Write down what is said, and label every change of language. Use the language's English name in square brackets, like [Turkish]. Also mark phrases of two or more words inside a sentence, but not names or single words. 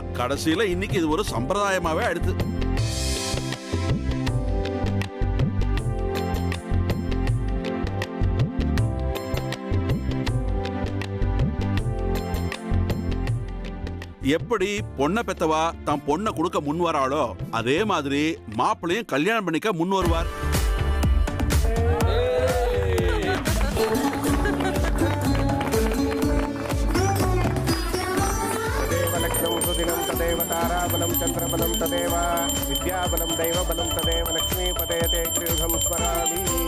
[Tamil] கடைசியில இன்னைக்கு இது ஒரு சம்பிரதாயமாவே அடுத்து. எப்படி பொண்ணை பெத்தவா தான் பொண்ணை கொடுக்க முன் வராளோ அதே மாதிரி மாப்பிள்ளையும் கல்யாணம் பண்ணிக்க முன் வருவார். [Sanskrit] तदेव ताराबलं चन्द्रबलं तदेव विद्याबलं दैवबलं तदेव लक्ष्मीपते ते गृहं स्मरामि।